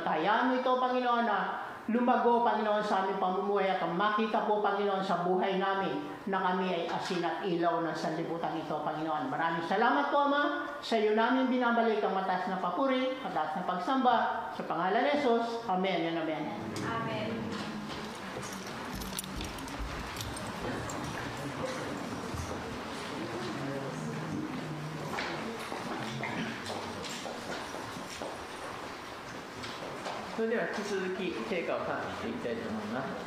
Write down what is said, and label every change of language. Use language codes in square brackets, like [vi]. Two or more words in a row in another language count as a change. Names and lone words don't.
[tl] Hayaan mo ito, Panginoon, na lumago, Panginoon, sa aming pamumuhay at makita po, Panginoon, sa buhay namin na kami ay asin at ilaw ng sanlibutan ito, Panginoon. Maraming salamat po, Ama. Sa iyo namin binabalik ang mataas na papuri, mataas na pagsamba. Sa pangalan ni Jesus. [en] Amen and amen. [tl] Amen. [ja] それでは引き続き聖歌を賛美していきたいと思います。